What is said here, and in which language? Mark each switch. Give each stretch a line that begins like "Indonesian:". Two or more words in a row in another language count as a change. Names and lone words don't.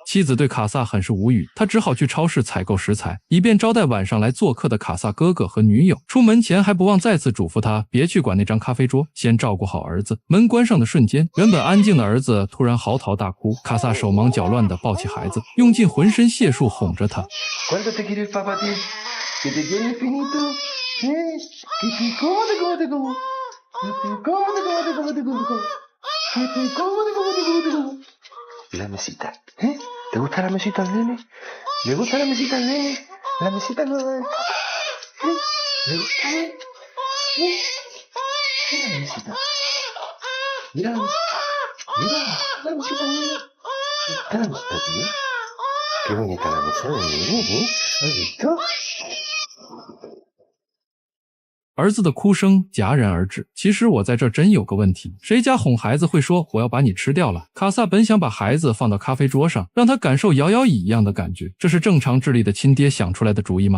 Chinese: 妻子对卡萨很是无语，他只好去超市采购食材，以便招待晚上来做客的卡萨哥哥和女友。出门前还不忘再次嘱咐他别去管那张咖啡桌，先照顾好儿子。门关上的瞬间，原本安静的儿子突然嚎啕大哭，卡萨手忙脚乱地抱起孩子，用尽浑身解数哄着他。
Spanish: ¿Cuánto te quiere el papá a ti? ¿Que te quiere infinito? ¿Eh? ¿Que te como te como te como? ¿Que te como te como te como te como? ¿Que te como te como te como te como? La mesita, ¿eh? ¿Te gusta la mesita al nene? ¿Le gusta la mesita al nene? La mesita nueva del papá, ¿eh? ¿Le gusta, eh? Mira la mesita. Mira la mesita. Mira la mesita al nene. ¿Está la mesita, tío?Qué bonita la mesa de nene, ¿eh? ¿Has visto?
Chinese: 儿子的哭声戛然而止。其实我在这真有个问题，谁家哄孩子会说我要把你吃掉了？卡萨本想把孩子放到咖啡桌上，让他感受摇摇椅一样的感觉，这是正常智力的亲爹想出来的主意吗？